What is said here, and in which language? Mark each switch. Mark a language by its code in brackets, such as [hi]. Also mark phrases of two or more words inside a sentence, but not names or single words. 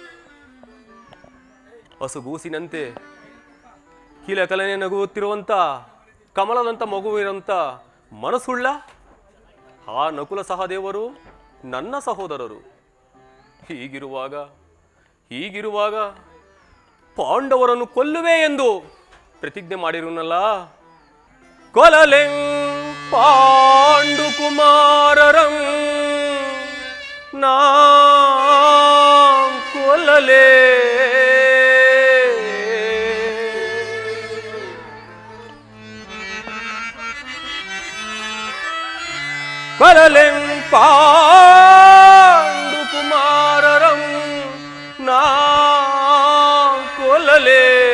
[kn] ಹಸುಗೂಸಿನಂತೆ ಕಿಲಕಲನೆ ನಗುತ್ತಿರುವಂಥ ಕಮಲದಂಥ ಮಗುವಿರಂಥ ಮನಸ್ಸುಳ್ಳ ಆ ನಕುಲ ಸಹದೇವರು ನನ್ನ ಸಹೋದರರು. ಹೀಗಿರುವಾಗ ಪಾಂಡವರನ್ನು ಕೊಲ್ಲುವೆ ಎಂದು ಪ್ರತಿಜ್ಞೆ ಮಾಡಿರುವನಲ್ಲ, ಕೊಲಲೆಂ ಪಾಂಡು ಕುಮಾರರಂ ನಾ ಕೊಲ್ಲಲೇ. ಕೊಲಲೆಂ ಪಾಂಡು ಕುಮಾರರಂ ನಾ ಕೊಲ್ಲಲೇ.